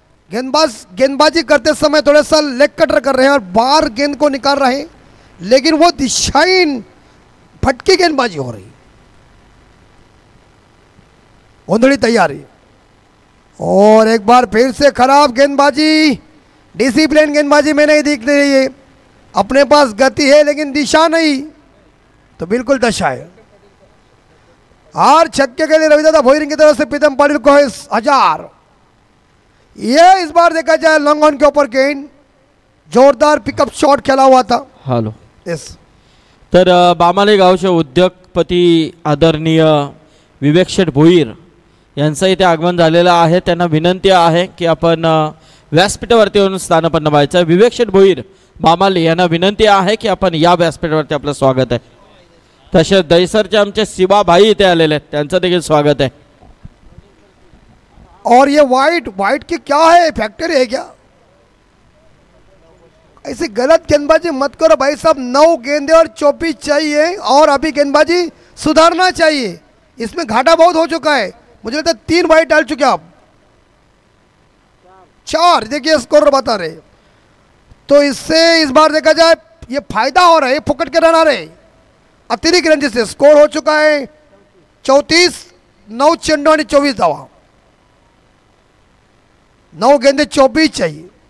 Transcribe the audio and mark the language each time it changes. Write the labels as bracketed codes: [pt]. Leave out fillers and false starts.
[hi] गेंदबाजी करते समय थोड़ा सा लेग कटर कर रहे हैं और बाहर गेंद को निकाल रहे हैं, लेकिन वो दिशाहीन भटकी गेंदबाजी हो रही, गोंधली तैयारी, और एक बार फिर से खराब गेंदबाजी, डिसिप्लिन गेंदबाजी में नहीं दिख रही है, अपने पास गति है लेकिन दिशा नहीं, तो बिल्कुल दशा है। और छक्के के लिए रविदादा भोईरिंग की तरफ से प्रीतम पाटिल को है 1000। ये इस बार देखा जाए लॉन्ग ऑन के ऊपर गेंद, जोरदार पिकअप शॉट खेला हुआ था। हॅलो, [en] yes, [mr] तर बामाले गावचे उद्योगपती आदरणीय विवेक शेठ भोईर यांचं इथे आगमन झालेलं आहे। त्यांना विनंती आहे की आपण व्यासपीठावरती येऊन स्थानपन्न व्हायचं। विवेक शेठ भोईर बामाले यांना विनंती आहे की आपण या व्यासपीठावरती, आपलं स्वागत आहे। तसेच दहीसरचे आमचे शिवा भाई इथे आलेले आहेत, त्यांचं देखील स्वागत आहे। [hi] और ये वाइट की क्या है, फैक्ट्री है क्या? ऐसे गलत गेंदबाजी मत करो भाई साहब, 9 गेंदे और 24 चाहिए और अभी गेंदबाजी सुधारना चाहिए, इसमें घाटा बहुत हो चुका है। मुझे लगता है 3 वाइट डाल चुके आप, 4 देखिए स्कोर बता रहे, तो इससे इस बार देखा जाए ये फायदा हो रहा है, फुकट के रन आ रहे, अतिरिक्त रन जिससे स्कोर हो चुका है 34, [mr] 9 चेंडू आणि 24 धावा, [hi] 9 गेंदे 24 चाहिए।